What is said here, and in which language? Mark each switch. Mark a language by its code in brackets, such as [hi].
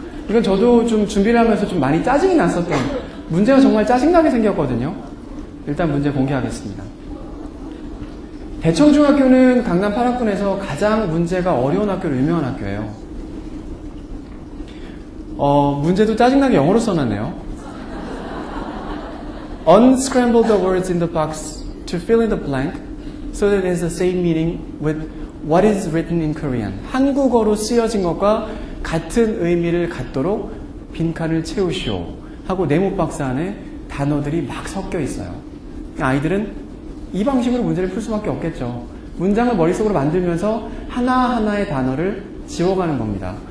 [ko] 이건 저도 좀 준비를 하면서 좀 많이 짜증이 났었던 문제가 정말 짜증나게 생겼거든요. 일단 문제 공개하겠습니다. 대청중학교는 강남 8학군에서 가장 문제가 어려운 학교로 유명한 학교예요. 문제도 짜증나게 영어로 써놨네요. [en] Unscramble the words in the box to fill in the blank so that it has the same meaning with what is written in Korean. [ko] 한국어로 쓰여진 것과 같은 의미를 갖도록 빈칸을 채우시오 하고 네모 박스 안에 단어들이 막 섞여 있어요. 아이들은 이 방식으로 문제를 풀 수밖에 없겠죠. 문장을 머릿속으로 만들면서 하나하나의 단어를 지워가는 겁니다.